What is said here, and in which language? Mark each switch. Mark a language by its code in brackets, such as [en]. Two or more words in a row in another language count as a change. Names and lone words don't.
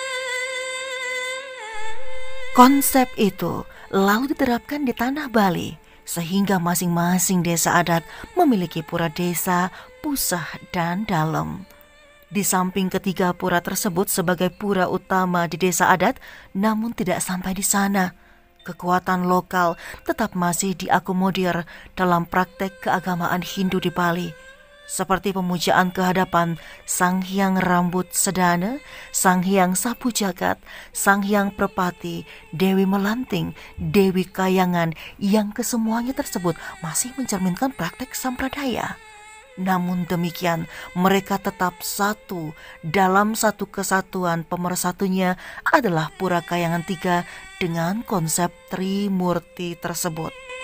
[id] Konsep itu lalu diterapkan di tanah Bali, sehingga masing-masing desa adat memiliki pura desa, pusah, dan dalem. Di samping ketiga pura tersebut sebagai pura utama di desa adat, namun tidak sampai di sana. Kekuatan lokal tetap masih diakomodir dalam praktek keagamaan Hindu di Bali, seperti pemujaan kehadapan Sang Hyang Rambut Sedana, Sang Hyang Sapu Jagat, Sang Hyang Prepati, Dewi Melanting, Dewi Kayangan, yang kesemuanya tersebut masih mencerminkan praktek sampradaya. Namun demikian, mereka tetap satu dalam satu kesatuan. Pemersatunya adalah Pura Kayangan 3 dengan konsep Trimurti tersebut.